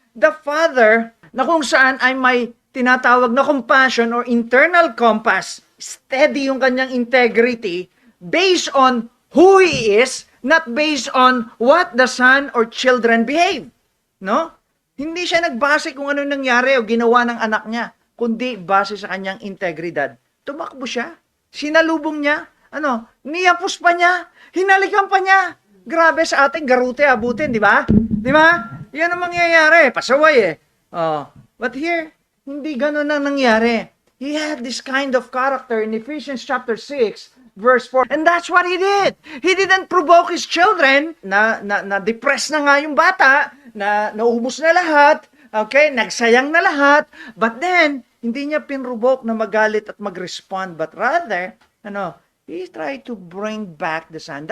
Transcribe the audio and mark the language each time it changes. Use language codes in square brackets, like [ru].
[en] The father, [tl] na kung saan ay may tinatawag na [en] compassion or internal compass, steady yung kanyang integrity, based on who he is, not based on what the son or children behave. No? [tl] Hindi siya nagbase kung ano nangyari o ginawa ng anak niya, kundi base sa kanyang integridad. Tumakbo siya, sinalubong niya, niyapos pa niya, hinalikan pa niya. Grabe sa ating garute abutin, di ba? Di ba? Yan ang mangyayari, pasaway eh. [en] But here, [tl] hindi ganun ang nangyari. [en] He had this kind of character in Ephesians chapter 6, verse 4. And that's what he did. He didn't provoke his children, [tl] na-depress na nga yung bata, na naubos na lahat, [en] okay, nagsayang na lahat, but then, [tl] hindi niya pinrovoke na magalit at mag-respond, [en] but rather, he tried to bring back the son.